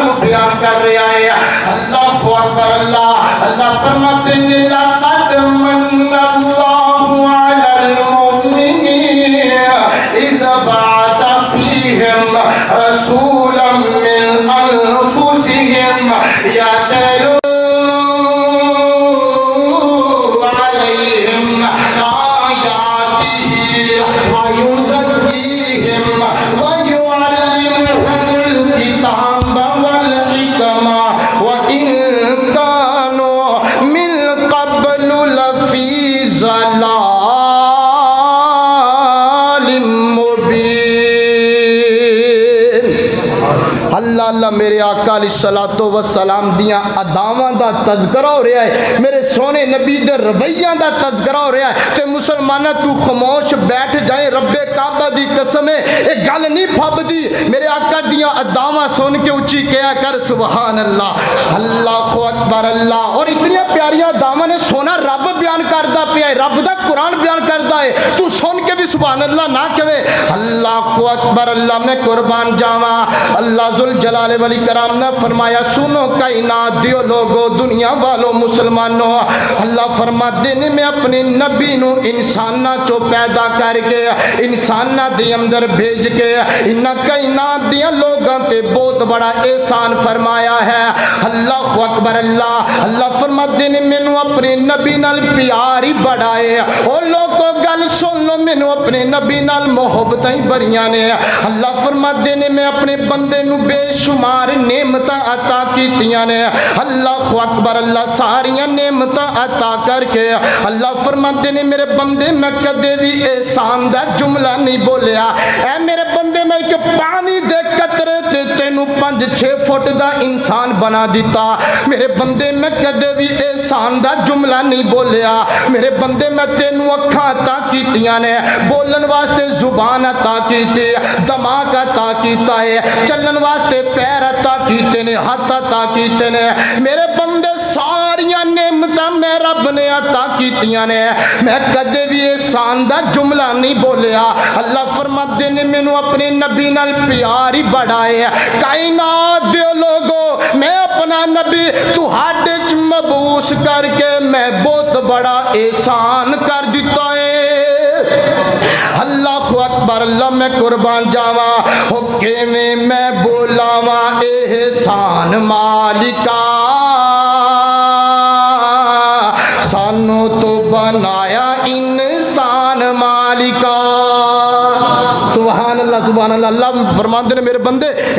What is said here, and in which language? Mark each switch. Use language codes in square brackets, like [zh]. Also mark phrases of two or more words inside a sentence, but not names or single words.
[ur] بیان کر رہا ہے [ar] اللہ اکبر اللہ [ur] اللہ فرماتے ہیں [ar] لقد من اللہ علی المؤمنین اذ بعث فیہم رسولا من انفسہم یتلو علیہم آیاتہ ویزکیہم ویعلمہم الکتاب والحکمہ وإن كانوا من قبل لفی ضلال مبین اللہ اللہ [pa] میرے آقا [ar] علیہ السلام [pa] دیاں اداواں دا تذکرہ ہو رہا ہے میرے سونے نبی دے رویاں دا تذکرہ ہو رہا ہے تے مسلمانہ تو خاموش بیٹھ جائیں رب کعبہ دی قسم ہے ایک گل نہیں پھب دی میرے آقا دیاں اداواں سن کے اچھی کیا کر [ar] سبحان اللہ اللہ اکبر اللہ [pa] اور اتنی پیاریاں اداواں نے سونا رب بیان کردا پیا ہے رب دا قرآن بیان کردا ہے تو سن کے بھی [ar] سبحان اللہ [pa] نہ کہے [ar] اللہ اکبر اللہ [pa] میں قربان جاواں اللہ ذوالجلال والاکرام نے فرمایا سنو کائنات دیو لوگو دنیا والوں مسلمانوں اللہ فرماتے ہیں میں اپنے نبی نو انسانہ چو پیدا کر کے انسانہ دی اندر بھیج کے انہا کائنات دیا لوگاں تے بہت بڑا احسان فرمایا ہے [ar] اللہ اکبر اللہ [pa] اللہ فرماتے ہیں میں نو اپنے نبی نال پیاری بڑھائے اور لوگوں گل سن لو میں نو اپنے نبی نال محبتیں بریاں نے اللہ فرماتے ہیں میں اپنے بندے نو بے شمار نعمتاں عطا کیتیاں نے [ar] اللہ اکبر اللہ [pa] ساریاں نعمتاں عطا کر کے اللہ فرماتے ہیں میرے بندے میں کدے بھی احسان دا جملہ نہیں بولیا اے میرے بندے میں ایک پانی دے قطرے تے تینوں 5-6 فٹ دا انسان بنا دیتا میرے بندے میں کدے بھی احسان دا جملہ نہیں بولیا میرے بندے میں تینوں اکھاں عطا کیتیاں نے بولن واسطے زبان عطا کیتی دماغ عطا کیتا ہے چلن واسطے پیر عطا کیتے نے ہاتھ عطا کیتے نے میرے بندے ساریاں نعمتاں میں رب نے عطا کیتیاں نے میں کدے بھی احسان دا جملہ نہیں بولیا اللہ فرماتے نے مینوں اپنے نبی نال پیاری بڑھائے کائنات دے لوگو میں اپنا نبی تہاڈے وچ مبعوث کر کے میں بہت بڑا احسان کر دیتا ہے [ar] اللہ اکبر اللہ [pa] میں قربان جاواں ہو کیویں میں بولاواں احسان مالکا سانو تو بنایا انسان مالکا [ar] سبحان اللہ [pa] اللہ فرماتے ہیں میرے بندے اے